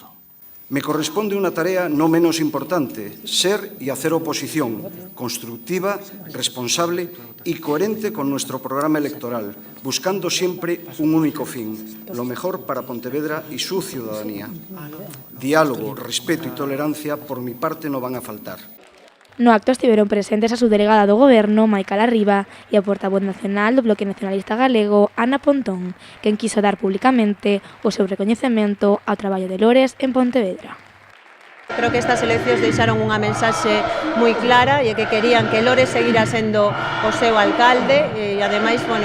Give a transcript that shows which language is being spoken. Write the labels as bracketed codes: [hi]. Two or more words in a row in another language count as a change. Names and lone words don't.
[es] Me corresponde una tarea no menos importante: ser y hacer oposición, constructiva, responsable y coherente con nuestro programa electoral, buscando siempre un único fin, lo mejor para Pontevedra y su ciudadanía. Diálogo, respeto y tolerancia por mi parte no van a faltar. [gl] No acto estiveron presentes a subdelegada do Goberno, Maica Larriba, e a portavoz nacional do Bloque Nacionalista Galego, Ana Pontón, quen quiso dar públicamente o seu recoñecemento ao traballo de Lores en Pontevedra. Creo que estas eleccións deixaron unha mensaxe moi clara e que querían que Lores seguira sendo o seu alcalde e ademais, bueno,